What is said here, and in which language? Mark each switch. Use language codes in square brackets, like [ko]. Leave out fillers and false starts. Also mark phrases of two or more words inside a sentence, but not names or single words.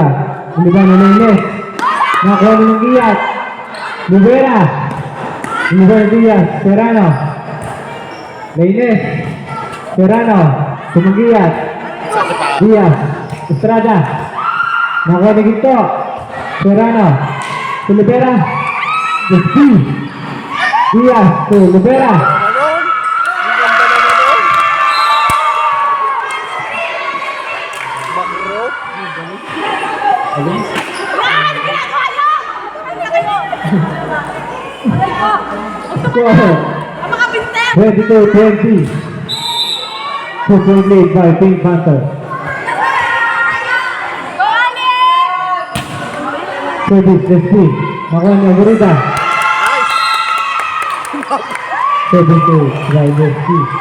[tl] Iliban na Lainez. Nakuha ni Manggiyat. Libera. Iliban na Diaz. Serrano. Lainez. Serrano. Manggiyat. Diaz. Estrada. Nakuha ni Ginto. Serrano. Libera. Dusty. Diaz. Libera. [en] Score 22-20. 2-point lead by Team Panther. Service Dusty. [tl] Nakuha ni Agorida. 7-2 by Dusty.